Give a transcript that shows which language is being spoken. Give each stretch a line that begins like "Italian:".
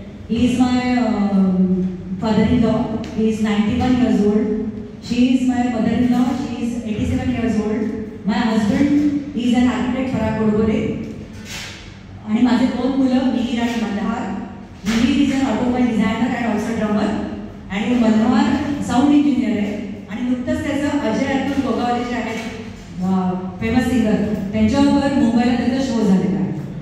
English: He is my father in law, he is 91 years old. She is my mother-in-law, she is 87 years old. My husband is an architect, Parag Godbole.
Marathi: आणि माझे 2 मुलं, मिहिर आणि Malhar. Mihir
English: is an automobile designer and also drummer,
Marathi: आणि Malhar sound engineer आहे. आणि नुकतंच त्याचं अजय अतुल गोगावले जे आहेत फेमस सिंगर, त्यांच्यावर मुंबईला त्याचा शो झालेला आहे.